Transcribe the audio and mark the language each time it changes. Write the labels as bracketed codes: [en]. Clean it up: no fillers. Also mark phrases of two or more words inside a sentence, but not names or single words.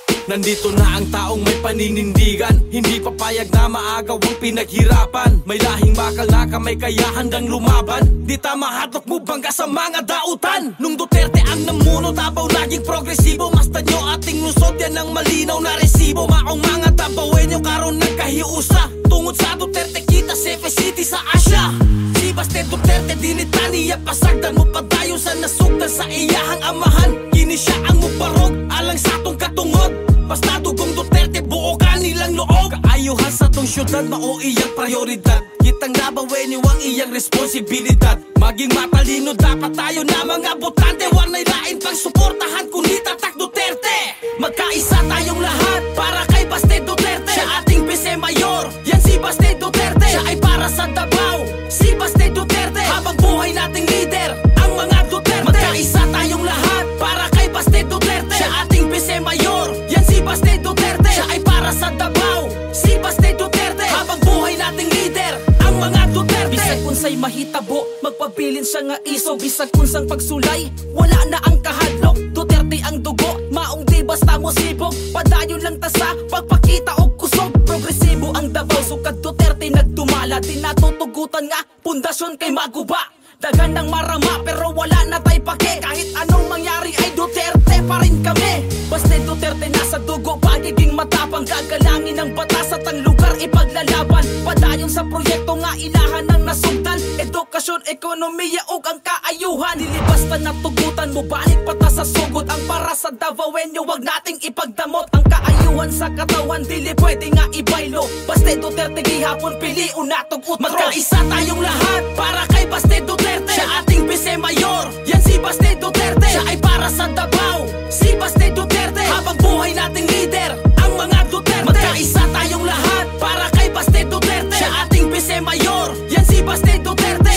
[tl] Nandito na ang taong may paninindigan, hindi papayag na maagaw ang pinaghirapan. May lahing bakal na kamay kaya handang lumaban. [ceb] Di tama hatok mo bangga sa mga dautan. [tl] Nung Duterte ang namuno, Davao laging progresibo. Masta nyo ating lusot, yan ang malinaw na resibo. [ceb] Maong mga Davaoenyo karon nagkahiusa. Tungod sa Duterte kita Cebu City sa Asya. Si Baste Duterte dinitaniya pasagdan mo padayon sa nasugdan sa iyahang amahan. Kini siya ang mubarog alang sa atong katungod. Basta dugong Duterte buo kanilang loob. Kaayuhan sa tong syudad mao iyang prioridad. Kitang Davaoenyo ang iyang responsibilidad. [tl] Maging matalino dapat tayo na mga botante. Walay lain pang suportahan kundi tatak Duterte. Magkaisa tayong lahat para kay Baste Duterte. Siya ating Vice Mayor, yan si Baste Duterte. Siya ay para sa Davao, si Baste Duterte. Habang buhay nating leader, ang mga Duterte. Magkaisa tayong lahat para kay Baste Duterte. Siya ating Vice Mayor, yan si Baste Duterte. Siya ay para sa Davao, si Baste Duterte. Habang buhay nating leader, ang mga Duterte. [ceb] Bisag unsay mahitabo, magpabilin siya nga iso. Bisag unsang pagsulay, wala na ang kahadlok. Duterte ang dugo, maong di basta mo sibog. Padayon lang ta sa pagpakita og kusog. Progresibo ang Davao, sukad Duterte nagdumala. Di natutugutan nga, pundasyon kay maguba. [tl] Dagan ng marama pero wala na tay pake. Kahit anong mangyari ay Duterte pa rin kami. Baste Duterte nasa dugo, pagiging matapang. Gagalangin ang batas at ang lugar ipaglalaban. [ceb] Padayon sa proyekto nga ilahan ng nasugdan. Edukasyon, ekonomiya ug ang kaayuhan. Dilibas pa natugutan mo, balik pata sa sugod. [tl] Ang para sa Davaoenyo wag nating ipagdamot. [ceb] Ang kaayuhan sa katawan dili pwede nga ibaylo. Baste Duterte gihapon pili unatog utro. [tl] Magkaisa tayong lahat para kay Baste Duterte. Siya ating Vice Mayor, yan si Baste Duterte. Siya ay para sa Davao, si Baste Duterte. Habang buhay nating leader, ang mga Duterte. Magkaisa tayong lahat para kay Baste Duterte. Siya ating Vice Mayor, yan si Baste Duterte.